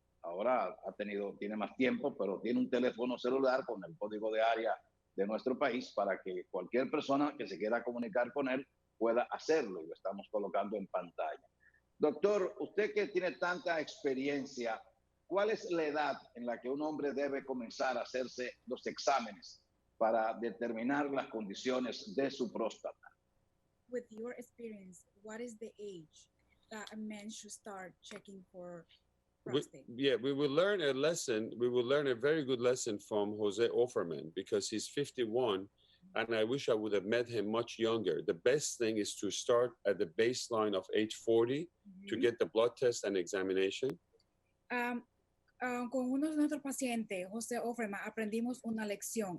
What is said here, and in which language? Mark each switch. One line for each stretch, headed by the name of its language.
Spanish: Ahora tiene más tiempo, pero tiene un teléfono celular con el código de área de nuestro país para que cualquier persona que se quiera comunicar con él pueda hacerlo, y lo estamos colocando en pantalla. Doctor, usted que tiene tanta experiencia, ¿cuál es la edad en la que un hombre debe comenzar a hacerse los exámenes para determinar las condiciones de su próstata?
English: With your experience, what is the age that a man should start checking for prostate? We will learn a lesson. We will learn a very good lesson from Jose Offerman, because he's 51 and I wish I would have met him much younger. The best thing is to start at the baseline of age 40 to get the blood test and examination.
Spanish: Con uno de nuestros pacientes, José Offerman, aprendimos una lección.